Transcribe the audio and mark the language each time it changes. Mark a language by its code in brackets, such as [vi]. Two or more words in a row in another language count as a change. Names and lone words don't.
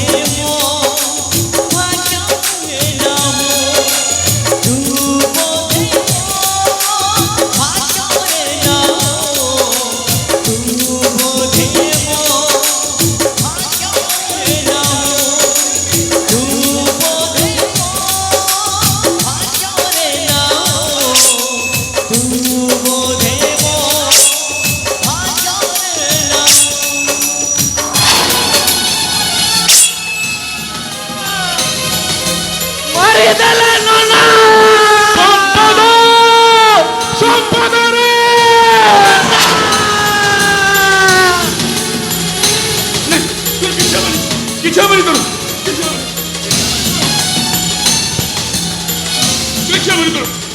[or] ମୋ ଭାଗ୍ୟରେ ନାହୁଁ ତୁ ବୋଧେ ମୋ ଭାଗ୍ୟରେ ନାହୁଁ ତୁ ବୋଧେ ମୋ ଭାଗ୍ୟରେ ନାହୁଁ ତୁ ବୋଧେ ମୋ ଭାଗ୍ୟରେ ନାହୁଁ ତୁ ବୋଧେ ମୋ ଭାଗ୍ୟରେ ନାହୁଁ ମରିଦେଲେ ନନା [bn] সম্পদ সম্পদ রে কিছু হবেনি তোর কিছু হবেনি তোর